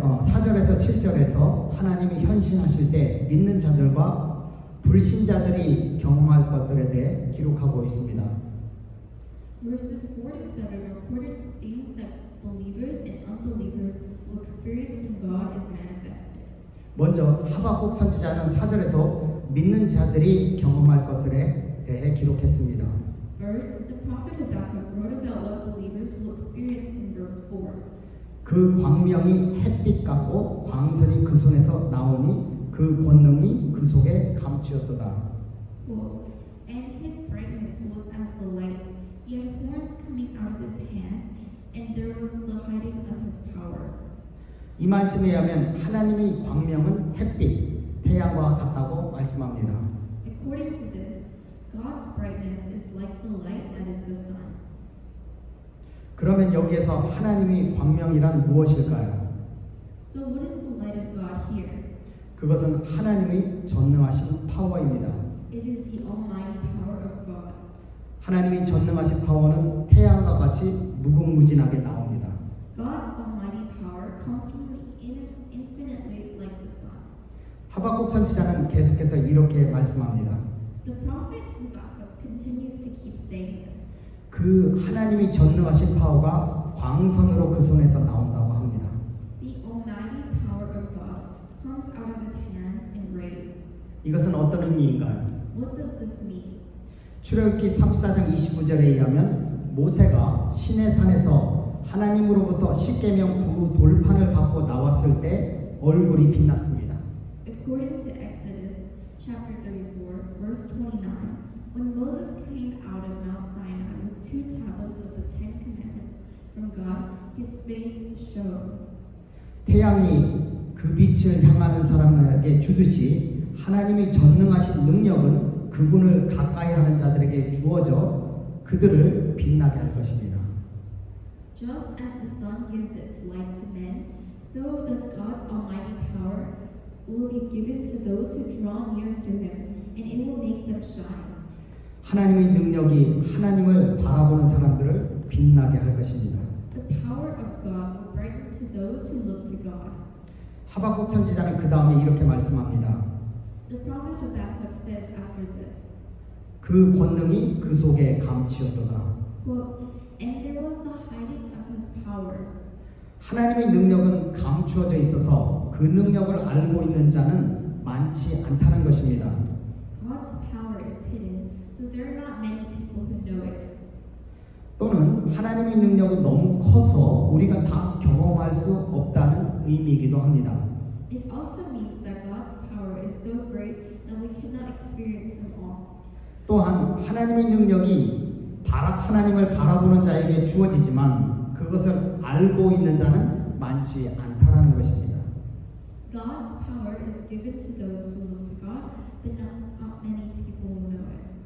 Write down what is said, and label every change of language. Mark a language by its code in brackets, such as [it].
[ko] 4절에서 7절에서 하나님이 현신하실 때 믿는 자들과 불신자들이 경험할 것들에 대해 기록하고 있습니다. [en] Verses 4 to 7 recorded the things that believers and unbelievers will experience when God is manifested. [ko] 먼저 하박국 선지자는 4절에서 믿는 자들이 경험할 것들에 대해 기록했습니다. [en] First, the prophet Habakkuk wrote about what believers will experience in verse 4. [ko] 그 광명이 햇빛 같고 광선이 그 손에서 나오니 그 권능이 그 속에 감추었도다. [en] Quote, and his brightness was as the light. He had horns coming out of his hand, and there was the hiding of his power. [ko] 이 말씀에 의하면 하나님의 광명은 햇빛, 태양과 같다고 말씀합니다. [en] According to this, God's brightness is like the light that is the sun. [ko] 그러면 여기에서 하나님의 광명이란 무엇일까요? [en] So what is the light of God here? [ko] 그것은 하나님의 전능하신 파워입니다. [en] It is the almighty power of God. [ko] 하나님의 전능하신 파워는 태양과 같이 무궁무진하게 나옵니다. [en] God's almighty power comes from infinitely like the sun. [ko] 하박국 선지자는 계속해서 이렇게 말씀합니다. [en] The prophet Habakkuk continues to keep saying this. [ko] 그 하나님이 전능하신 파워가 광선으로 그 손에서 나온다고 합니다. [en] The almighty power of God comes out of his hands in rays. [ko] 이것은 어떤 의미인가요? [en] What does this mean? [ko] 출애굽기 34장 29절에 의하면 모세가 시내 산에서 하나님으로부터 십계명 두 돌판을 받고 나왔을 때 얼굴이 빛났습니다. [en] According to Exodus chapter 34, verse 29, when Moses came out of Mount Sinai with 2 tablets of the 10 commandments from God, his face shone. [ko] 태양이 그 빛을 향하는 사람에게 주듯이 하나님의 전능하신 능력은 그분을 가까이 하는 자들에게 주어져 그들을 빛나게 할 것입니다. [en] Just as the sun gives its light to men, so does God's almighty power will be given to those who draw near to him, and it will make them shine. [ko] 하나님의 능력이 하나님을 바라보는 사람들을 빛나게 할 것입니다. [en] The power of God will brighten to those who look to God. [ko] 하박국 선지자는 그 다음에 이렇게 말씀합니다. [en] The prophet Habakkuk says after this, [ko] 그 권능이 그 속에 감추었도다. [en] Quote, and there was the hiding of his power. [ko] 하나님의 능력은 감추어져 있어서 그 능력을 알고 있는 자는 많지 않다는 것입니다. [en] God's power is hidden, so there are not many people who know it. [ko] 또는 하나님의 능력은 너무 커서 우리가 다 경험할 수 없다는 의미이기도 합니다. [en] It also means that God's power is so great that we cannot experience them all. [ko] 또한 하나님의 능력이 하나님을 바라보는 자에게 주어지지만 그것을 알고 있는 자는 많지 않다라는 것입니다. [en] God's power is given to those who look to God, but not many people will know it.